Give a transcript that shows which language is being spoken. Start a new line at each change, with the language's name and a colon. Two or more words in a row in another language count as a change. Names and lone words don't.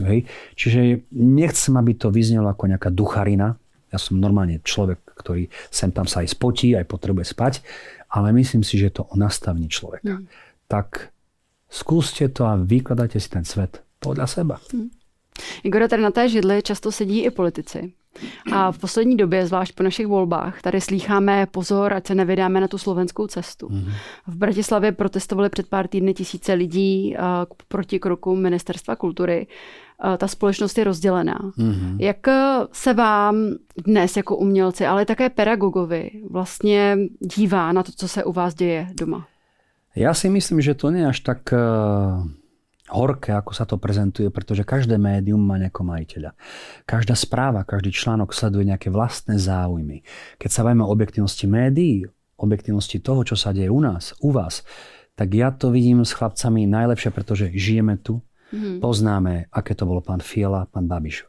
Slovak: Hej? Čiže nechcem, aby to vyznelo ako nejaká ducharina. Ja som normálne človek, ktorý sem tam sa aj spotí, aj potrebuje spať, ale myslím si, že je to o nastavení človeka. Tak skúste to a vykladajte si ten svet podľa seba. Igore,
Czech: tady na té židli často sedí i politici. A v poslední době, zvlášť po našich volbách, tady slýcháme pozor, ať se nevydáme na tu slovenskou cestu. V Bratislavě protestovali před pár týdny tisíce lidí proti krokům Ministerstva kultury. Ta společnost je rozdělená. Jak se vám dnes jako umělci, ale také pedagogovi vlastně dívá na to, co se u vás děje doma?
Slovak: Ja si myslím, že to nie je až tak horké, ako sa to prezentuje, pretože každé médium má nejakého majiteľa. Každá správa, každý článok sleduje nejaké vlastné záujmy. Keď sa bavíme o objektívnosti médií, objektívnosti toho, čo sa deje u nás, u vás, tak ja to vidím s chlapcami najlepšie, pretože žijeme tu, poznáme, aké to bolo pán Fiala, pán Babiš.